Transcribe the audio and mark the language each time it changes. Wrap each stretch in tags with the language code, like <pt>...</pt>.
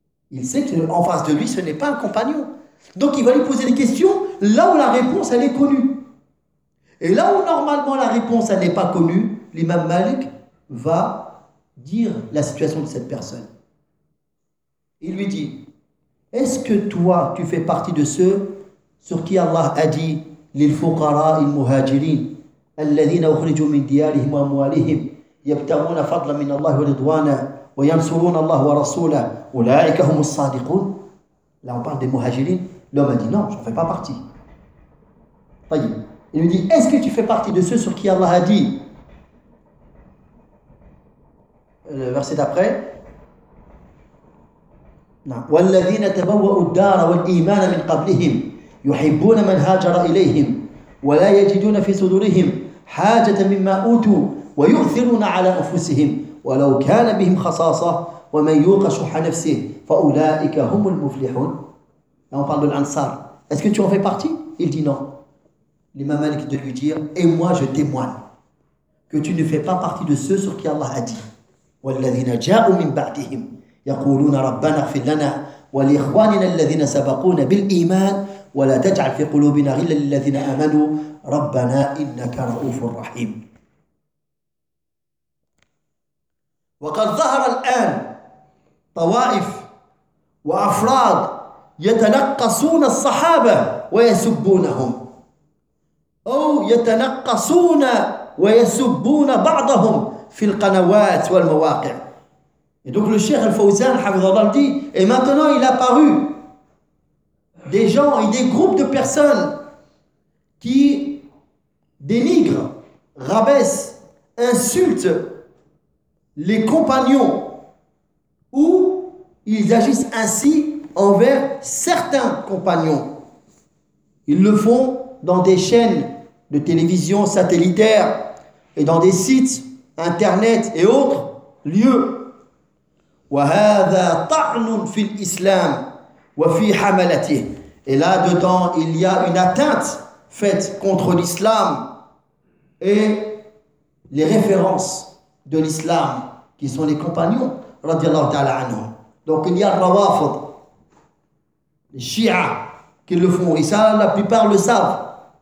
<fr>Il sait qu'en face de lui, ce n'est pas un compagnon. Donc il va lui poser des questions là où la réponse, elle est connue. Et là où normalement la réponse, elle n'est pas connue, l'imam Malik va dire la situation de cette personne. Il lui dit, « Est-ce que toi, tu fais partie de ceux sur qui Allah a dit,</fr> <ar>للفقراء المهاجرين الذين أخرجوا من ديارهم وأموالهم يبتغون فضلا من الله ورضوانا وينصرون الله ورسوله أولئك هم الصادقون.</ar> <fr>Là on parle des muhajirin. L'homme a dit non, je ne fais pas partie.</fr> <ar>طيب.</ar> <fr>Il lui dit, est-ce que tu fais partie de ceux sur qui Allah a dit le verset d'après?</fr> <ar>والذين تبوأوا الدار والإيمان من قبلهم يحبون من هاجر إليهم ولا يجدون في صدورهم حاجة مما أوتوا ويؤثرون على أنفسهم ولو كان بهم خصاصة ومن يوق شح نفسه فأولئك هم المفلحون.</ar> <fr>Là on parle de l'Ansar. Est-ce que tu en fais partie? Il dit non. L'imam Malik de lui dire, et moi je témoigne que tu ne fais pas partie de ceux sur qui Allah a dit.</fr> <ar>والذين جاءوا من بعدهم يقولون ربنا اغفر لنا ولإخواننا الذين سبقونا بالإيمان ولا تجعل في قلوبنا غلا للذين آمنوا ربنا إنك رؤوف رحيم. وقد ظهر الآن طوائف وأفراد يتنقصون الصحابة ويسبونهم أو يتنقصون ويسبون بعضهم في القنوات والمواقع.</ar> <fr>Et donc le cheikh Al-Fawzan, Hafizallah, dit, et maintenant il a paru des gens et des groupes de personnes qui dénigrent, rabaissent, insultent les compagnons ou ils agissent ainsi envers certains compagnons. Ils le font dans des chaînes de télévision satellitaires et dans des sites internet et autres lieux.</fr> <ar>وهذا طعن في الإسلام وفي حملته.</ar> <fr>Et là dedans il y a une atteinte faite contre l'islam et les références de l'islam qui sont les compagnons</fr> <ar>رضي الله تعالى عنهم.</ar> <fr>Donc il y a الروافض, les Shia qui le font, et ça la plupart le savent.</fr>